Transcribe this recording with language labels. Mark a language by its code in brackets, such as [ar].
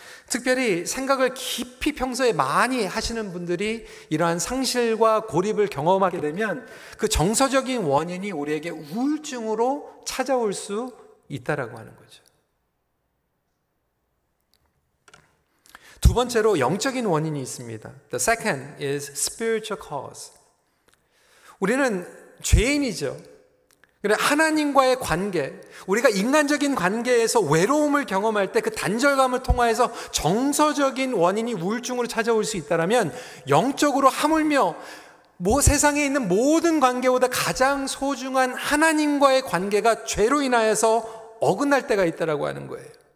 [ko] 특별히 생각을 깊이 평소에 많이 하시는 분들이 이러한 상실과 고립을 경험하게 되면 그 정서적인 원인이 우리에게 우울증으로 찾아올 수 있다라고 하는 거죠. 두 번째로 영적인 원인이 있습니다. [en] The second is spiritual cause. [ko] 우리는 죄인이죠. 그래, 하나님과의 관계, 우리가 인간적인 관계에서 외로움을 경험할 때 그 단절감을 통하여서 정서적인 원인이 우울증으로 찾아올 수 있다면 영적으로 하물며 세상에 있는 모든 관계보다 가장 소중한 하나님과의 관계가 죄로 인하여서 어긋날 때가 있다라고 하는 거예요.